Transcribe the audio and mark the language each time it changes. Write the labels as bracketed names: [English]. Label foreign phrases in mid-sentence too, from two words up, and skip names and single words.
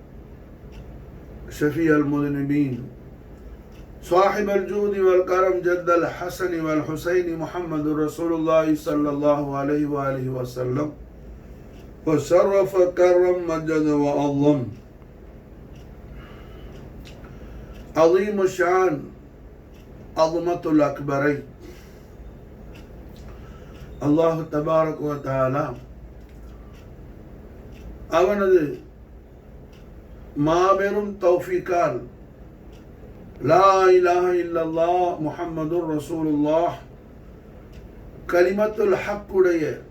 [Arabic] شفيع المذنبين صاحب الجود والكرم جد الحسن والحسين محمد رسول الله صلى الله عليه وآله وسلم وشرف كرم مجد وعظم عظيم الشان عظمة الأكبرين. الله تبارك وتعالى [Tamil] அவனது மாபெரும் தௌஃபீக்கால் [Arabic] لا إله إلا الله محمد رسول الله [Tamil] கலிமத்துல் ஹக்குடைய